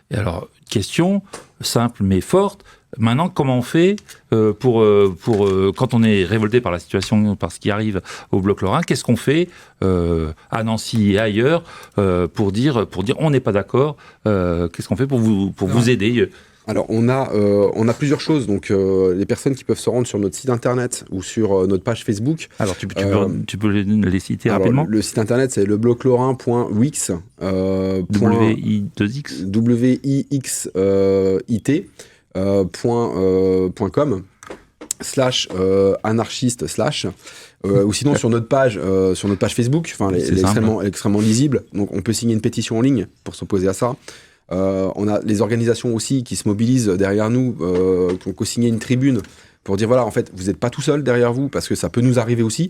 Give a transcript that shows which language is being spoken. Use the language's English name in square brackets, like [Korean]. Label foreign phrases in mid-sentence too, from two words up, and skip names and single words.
[French] Et alors question simple mais forte, Maintenant, comment on fait pour quand on est révolté par la situation, par ce qui arrive au bloc lorrain, qu'est-ce qu'on fait à Nancy et ailleurs pour dire on n'est pas d'accord, qu'est-ce qu'on fait pour vous aider? Alors, on a plusieurs choses. Donc, les personnes qui peuvent se rendre sur notre site internet ou sur notre page Facebook. Alors, tu peux les citer rapidement. Le site internet, c'est lebloclorrain.wix. W-I-2-X W-I-X-I-T .com /anarchiste/ ou sinon sur notre page Facebook. Enfin, elle est extrêmement lisible. Donc, on peut signer une pétition en ligne pour s'opposer à ça. On a les organisations aussi qui se mobilisent derrière nous, qui ont co-signé une tribune pour dire voilà, en fait, vous n'êtes pas tout seul derrière vous parce que ça peut nous arriver aussi.